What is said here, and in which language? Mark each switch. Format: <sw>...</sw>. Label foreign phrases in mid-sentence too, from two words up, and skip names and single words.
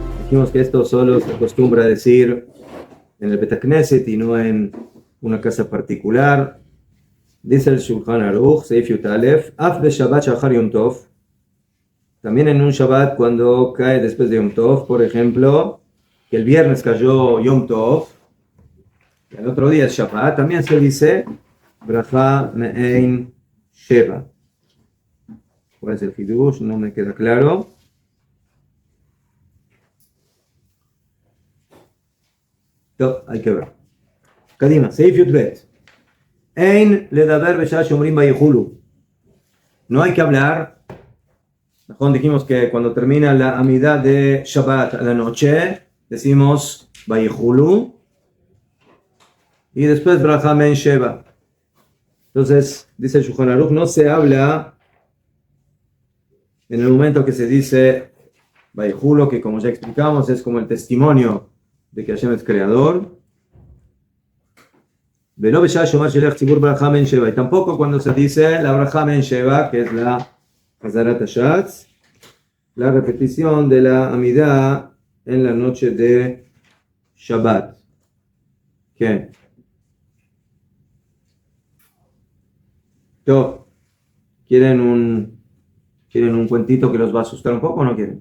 <es>Dijimos que esto solo se acostumbra a decir en el</es> <he>בית הכנסת</he> <es>y no en una casa particular. Dice el Shulchan Aruch,</es> <he>סעיף יוד אלף אף בשבת שחל יום טוב.</he> <es>También en un Shabbat cuando cae después de Yom Tov, por ejemplo, que el viernes cayó Yom Tov, y el otro día es Shabbat, también se dice</es> <he>ברכה מעין שבע.</he> <es>¿Cuál es el Hidush? No me queda claro. No, hay que ver. Kadima,</es> <he>סעיף יוד בית. אין לדבר בשעה שאומרים ויכולו.</he> <es>No hay que hablar. Dijimos que cuando termina la amidad de Shabbat a la noche, decimos vayechulu y después</es> <he>ברכה מעין שבע.</he> <es>Entonces, dice el Shulchan Aruch, no se habla en el momento que se dice vayechulu, que como ya explicamos es como el testimonio de que Hashem es creador. Y tampoco cuando se dice la</es> <he>ברכה מעין שבע,</he> <es>que es la</es> <he>חזרת הש״ץ,</he> <es>la repetición de la Amidah en la noche de Shabbat. ¿Qué? ¿Quieren un cuentito que los va a asustar un poco o no quieren?</es>